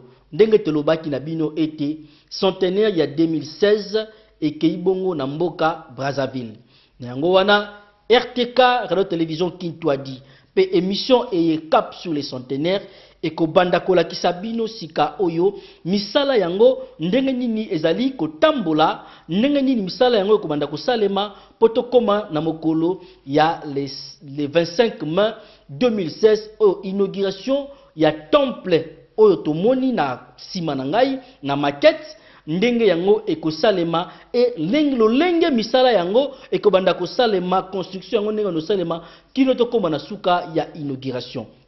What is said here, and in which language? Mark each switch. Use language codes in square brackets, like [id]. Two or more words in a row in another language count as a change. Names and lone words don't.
[ln] Ndenge tolobaki na bino ete centenaire ya 2016 ekei bongo na mboka Brazzaville. Na yango wana RTK Radio Télévision Kintwadi pe émission eye Cap sur le centenaire ekobanda kolakisa bino sika oyo misala yango ndenge nini ezali kotambola, ndenge nini misala yango ekobanda kosalema poto koma na mokolo ya [fr] le 25 mai 2016 [ln] oyo inauguration ya temple oyo tomoni na sima na ngai na maquette ndenge yango ekosalema e lolenge misala yango ekobanda kosalema construction yango ndenge no salema kino to koma na suka ya inauguration.